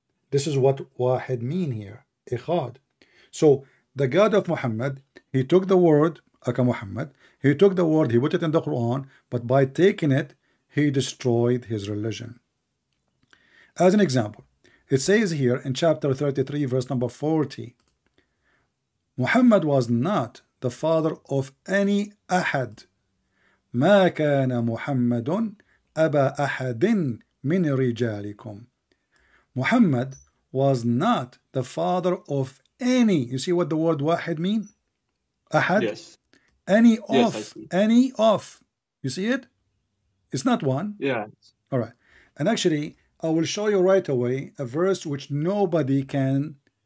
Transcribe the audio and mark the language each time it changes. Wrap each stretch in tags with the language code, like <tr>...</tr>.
<en>This is what Wahid mean here. Echad. So the God of Muhammad, he took the word Aka Muhammad, he took the word, he put it in the Quran, but by taking it, he destroyed his religion. As an example, it says here in chapter 33, verse number 40, Muhammad was not the father of any ahad.</en> <ar>ما كان محمد أبا أحد من رجالكم.</ar> <en>Muhammad was not the father of any. You see what the word wahid mean? Ahad? Yes. Any Yes, of. I see. Any of. You see it? It's not one. Yeah. All right. And actually, I will show you right away a verse which nobody can.</en>